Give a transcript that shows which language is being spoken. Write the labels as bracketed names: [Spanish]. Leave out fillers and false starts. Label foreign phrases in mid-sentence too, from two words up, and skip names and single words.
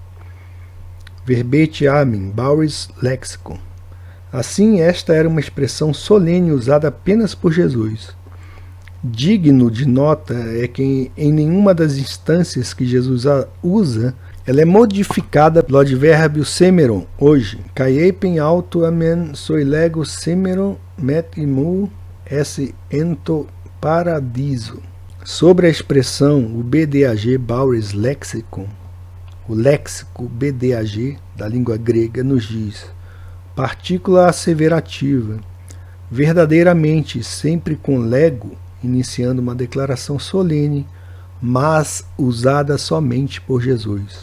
[Portuguese] Verbete amen, Bowers Lexicon. Assim, esta era uma expressão solene usada apenas por Jesus. Digno de nota é que em nenhuma das instâncias que Jesus a usa, ela é modificada pelo advérbio semeron, hoje. [Greek] Καὶ εἶπεν αὐτῷ ἀμήν σοι λέγω σήμερον μετ' ἐμοῦ ἔσῃ ἐν τῷ παραδείσῳ. [Portuguese] Sobre a expressão, o BDAG Bowers Lexicon, o léxico BDAG da língua grega nos diz: partícula asseverativa, verdadeiramente, sempre com lego, iniciando uma declaração solene, mas usada somente por Jesus.